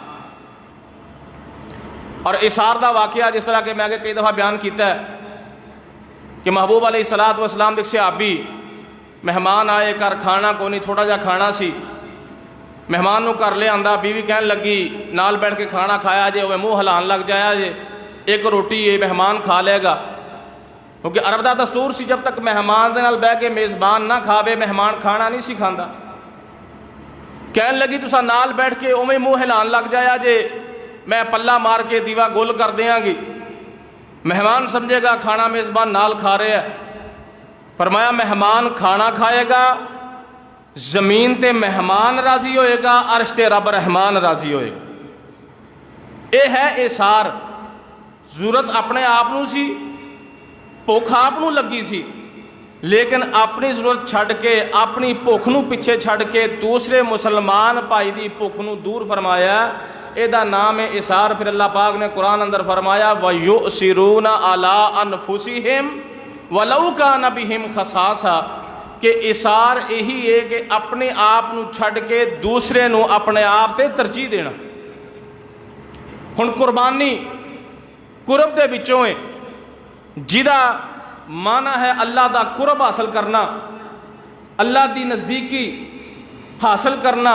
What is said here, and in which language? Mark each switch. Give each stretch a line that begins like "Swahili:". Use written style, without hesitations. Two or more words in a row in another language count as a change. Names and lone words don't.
Punjabi: اور اثار دا واقعہ جس طرح کہ میں آگے کئی دفعہ بیان کیتا ہے کہ محبوب علیہ السلام دیکھ صحابی مہمان آئے کر کھانا کو نہیں، تھوڑا جا کھانا سی، مہمان نو کر لے آندا، بیوی کہن لگی نال بیٹھ کے کھانا کھایا جے، وہ منہ ہلان لگ جایا جے، ایک روٹی یہ مہمان کھا لے گا، کیونکہ عرب دا دستور سی جب تک مہمان دے نال بیٹھ کے میزبان نہ کھاوے مہمان کھانا نہیں سی کھاندا۔ کہن لگی تسا نال بیٹھ کے اوویں منہ ہلان لگ جایا جے، میں پلہ مار کے دیوا گول کر دیاں گی، مہمان سمجھے گا کھانا میزبان نال کھا رہے ہیں۔ فرمایا مہمان کھانا کھائے گا، زمین تے مہمان راضی ہوئے گا، عرش تے رب رحمان راضی ہوئے گا۔ اے ہے اثار۔ ضرورت اپنے آپ نو سی، بھوک آپ نو لگی سی، لیکن اپنی ضرورت چھڑ کے، اپنی بھوک نو پیچھے چھڑ کے دوسرے مسلمان بھائی دی بھوک نو دور فرمایا، اے دا نام ہے اثار۔
Urdu: پھر اللہ پاک نے قرآن اندر فرمایا
Arabic: وَيُؤْثِرُونَ عَلَىٰ أَنفُسِهِمْ وَلَوْ كَانَ بِهِمْ خَصَاصَةٌ،
Punjabi: کہ اثار یہی ہے کہ اپنے آپ نو چھڑ کے دوسرے نو اپنے آپ تے ترجیح دینا۔ ہن قربانی قرب دے وچوں ہے، جدا معنی ہے اللہ دا قرب حاصل کرنا، اللہ دی نزدیکی حاصل کرنا۔